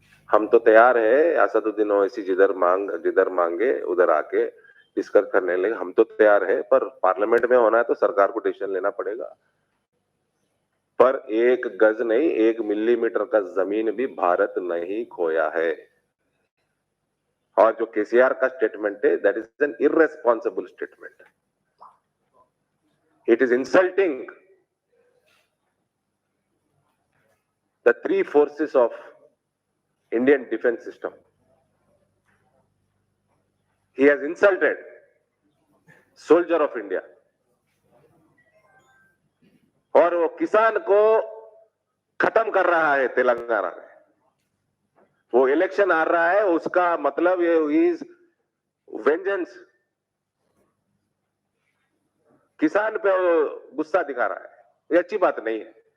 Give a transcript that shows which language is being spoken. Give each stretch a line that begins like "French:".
Hindi: हम तो तैयार है, असदुद्दीन ओवैसी जिधर मांगे उधर आके डिस्कस करने लगे, हम तो तैयार है, पर पार्लियामेंट में होना है तो सरकार को डिसीजन लेना पड़ेगा। पर 1 गज नहीं, 1 मिलीमीटर का जमीन भी भारत नहीं खोया है। और जो केसीआर का स्टेटमेंट है,
English: That is an irresponsible statement. It is insulting the 3 forces of Indian defense system. He has insulted soldier of India.
Hindi: और वो किसान को खत्म कर रहा है तेलंगाना में। वो इलेक्शन हार रहा है, उसका मतलब ये इज वेंजेंस। किसान पे वो गुस्सा दिखा रहा है, ये अच्छी बात नहीं है।